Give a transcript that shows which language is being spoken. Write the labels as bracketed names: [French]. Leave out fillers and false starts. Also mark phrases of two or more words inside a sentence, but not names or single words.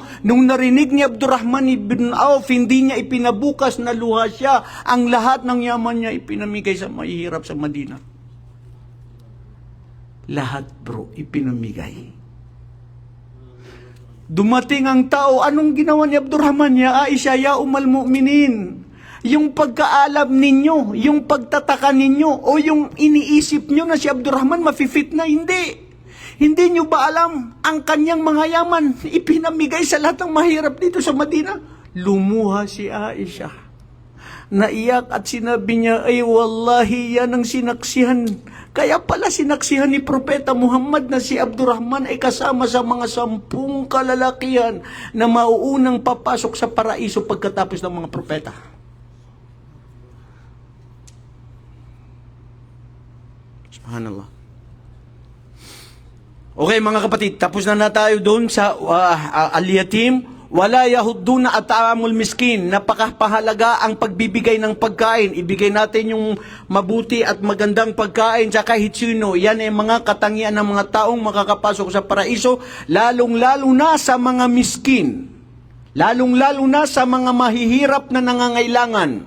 [Filipino] Nung narinig ni Abdurrahman ibn Auf, hindi niya ipinabukas na luha siya. Ang lahat ng yaman niya ipinamigay sa mahihirap sa Madina. Lahat bro, ipinamigay. Dumating ang tao, anong ginawa ni Abdurrahman? [Arabic] يا عائشة، يا أم المؤمنين. [Filipino] Yung pagkaalam ninyo, yung pagtataka ninyo, o yung iniisip nyo na si Abdurrahman mafi-fit na, hindi. Hindi nyo ba alam, ang kanyang mga yaman, ipinamigay sa lahat ng mahirap dito sa Madina? Lumuha si Aisha. Naiyak at sinabi niya, ay wallahi, yan ang sinaksihan. Kaya pala sinaksihan ni Propeta Muhammad na si Abdurrahman ay kasama sa mga 10 kalalakihan na mauunang papasok sa paraiso pagkatapos ng mga propeta. Subhanallah. Okay mga kapatid, tapos na tayo doon sa al-yatim. [Arabic] ولا يحضون طعام المسكين. [Filipino] Napakahalaga ang pagbibigay ng pagkain. Ibigay natin yung mabuti at magandang pagkain sa kahit sino. Yan ay mga katangian ng mga taong makakapasok sa paraiso, lalong-lalo na sa mga miskin. Lalong-lalo na sa mga mahihirap na nangangailangan.